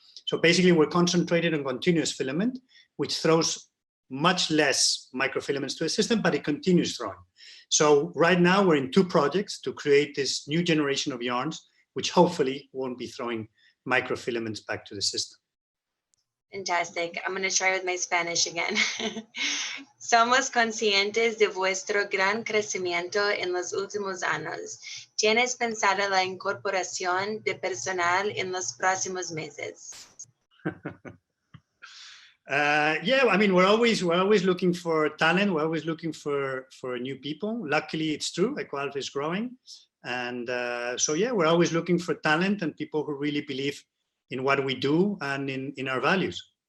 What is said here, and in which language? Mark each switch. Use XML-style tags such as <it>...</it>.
<en>So basically, we're concentrated on continuous filament, which throws much less microfilaments to the system, but it continues throwing. So right now we're in 2 projects to create this new generation of yarns, which hopefully won't be throwing microfilaments back to the system. Fantastic. I'm going to try with my Spanish again.</en> <es>Somos conscientes de vuestro gran crecimiento en los últimos años. ¿Tienes pensado la incorporación de personal en los próximos meses?</es> <en>Yeah, I mean, we're always looking for talent. We're always looking for new people. Luckily, it's true. Ecoalf is growing, and so yeah, we're always looking for talent and people who really believe in what we do and in our values.</en>